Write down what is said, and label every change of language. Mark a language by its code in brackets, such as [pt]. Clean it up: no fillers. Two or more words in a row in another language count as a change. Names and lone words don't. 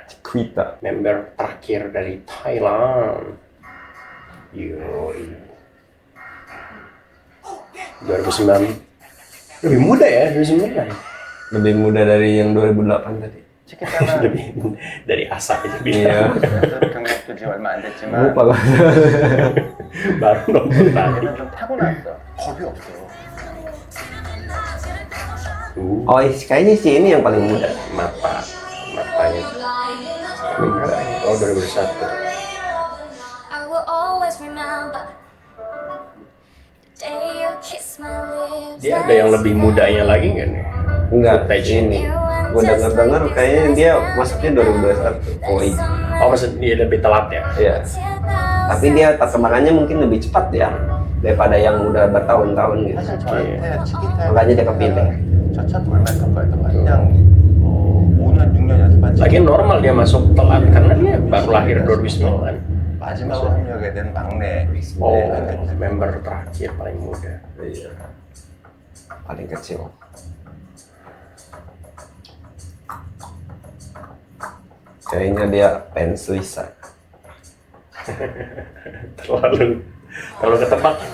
[id] Member terakhir dari Thailand. Yoi. 2009. Lebih muda ya, 2009. Lebih muda dari yang 2008 tadi. [ko] 치키타는 [id] lebih dari asa aja Iya. bilang. [ko] 경력도 지금 얼마 안 됐지만 [id] Lupa gua. Baru nonton tadi. [ko] 얘는 좀 타고났어. 겁이 없어. [id] Oh, kayaknya si ini yang paling muda. Matanya. Oh 2001. [en] I will always remember the day you kissed my lips. [id] Dia ada yang lebih mudanya lagi nggak nih? Enggak, Footage. ini. Gua denger kayaknya dia masuknya 2021. Oh iya. Oh maksud dia lebih telat ya? Iya. Tapi dia perkembangannya mungkin lebih cepat ya daripada yang udah bertahun-tahun gitu. [ko] 사실 저한테 치키타 [id] makanya dia kepilih. [ko] 저첫 돌만큼 거였던 거 그냥 5년 6년 연습한 [id] Lagi normal dia masuk telat karena dia baru lahir 2009. [ko] 마지막으로 합류하게 된 막내 [id] Oh, [ko] 네, [id] member terakhir paling muda. Iya. Paling kecil. Kayaknya dia pengen suicide. terlalu ketebak.